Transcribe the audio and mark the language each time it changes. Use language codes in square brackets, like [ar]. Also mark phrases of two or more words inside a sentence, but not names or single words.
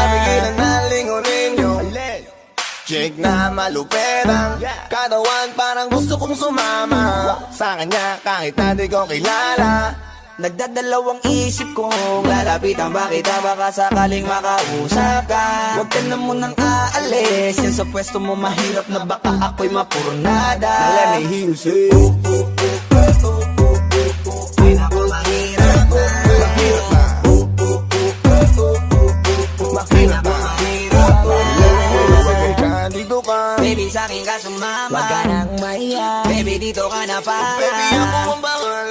[tl] mapigilan na lingunin yung chick na maluperang katawan, parang gusto kong sumama sa kanya kahit na di ko kilala. Nagdadalawang isip kong lalapitan ba kita, baka sakaling makausap ka. Huwag ka na munang aalis, yan sa pwesto mo mahirap na baka ako'y mapurnada. [en] Let me hear you say [tl] ay naku, mahirap na. Mahirap na. Mahirap na. Sige ka, dito ka. Baby, sa'kin ka sumama. Wag ka nang maiya, Baby, dito ka na para. Baby, ako ang bahala.